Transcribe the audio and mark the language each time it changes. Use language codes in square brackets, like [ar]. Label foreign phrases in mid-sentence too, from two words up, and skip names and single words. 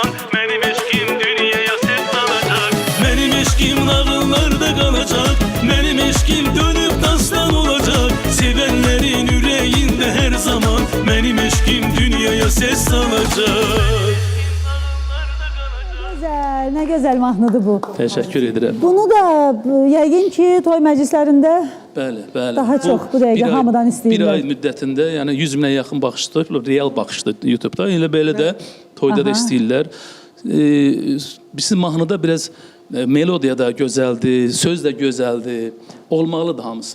[tr] Benim eşkim dünyaya ses salacak. Benim eşkim nağıllarda kalacak. Benim eşkim dönüp dastan olacak. Sevenlerin yüreğinde her zaman. Benim eşkim dünyaya ses salacak. [az] Güzel, ne güzel mahnıdır bu. Teşekkür ederim. Bunu da yəqin ki toy məclislərində Bəli, bəli. Daha çox bu dəqiqə hamıdan istəyirlər. Bir ay müddətində, yəni 100 minə yaxın baxışdır, real baxışdır YouTube-da. Elə belə də toyda da istəyirlər. Bizim mahnıda biraz melodiya da gözəldir, söz də gözəldir, olmalıdır hamısı.